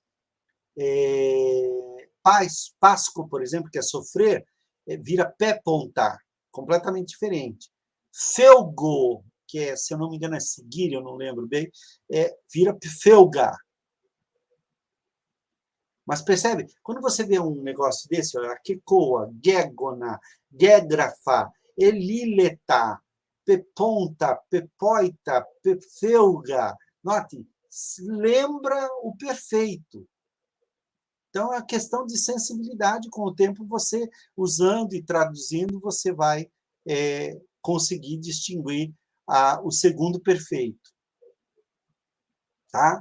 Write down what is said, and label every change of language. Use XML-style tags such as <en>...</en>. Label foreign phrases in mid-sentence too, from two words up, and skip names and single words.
<pt>Pasco, por exemplo, que é sofrer, vira pé-pontar, completamente diferente. Felgo, que é, se eu não me engano, é seguir, eu não lembro bem, vira felga. Mas percebe, quando você vê um negócio desse,</pt> <el>ακήκοα, γέγονα, γέγραφα, ελήλυθα, πέπονθα, πέποιθα, πέφευγα,</el> <pt>note, lembra o perfeito. Então, é a questão de sensibilidade. Com o tempo, você, usando e traduzindo, você vai conseguir distinguir o segundo perfeito. Tá?</pt>